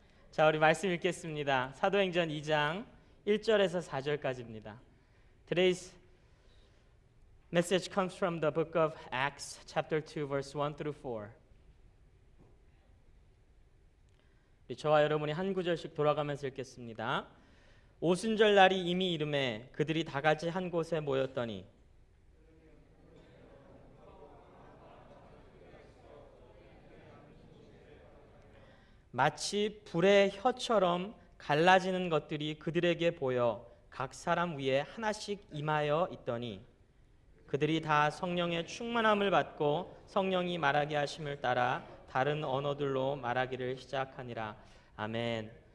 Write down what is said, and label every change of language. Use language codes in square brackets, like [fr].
[ko] 자, 우리 말씀 읽겠습니다. 사도행전 2장 1절에서 4절까지입니다. [en] Today's message comes from the book of Acts, chapter 2, verse 1 through 4. [ko] 저와 여러분이 한 구절씩 돌아가면서 읽겠습니다. 오순절 날이 이미 이르매 그들이 다 같이 한 곳에 모였더니 마치 불의 혀처럼 갈라지는 것들이 그들에게 보여 각 사람 위에 하나씩 임하여 있더니 그들이 다 성령의 충만함을 받고 성령이 말하게 하심을 따라 다른 언어들로 말하기를 시작하니라. 아멘.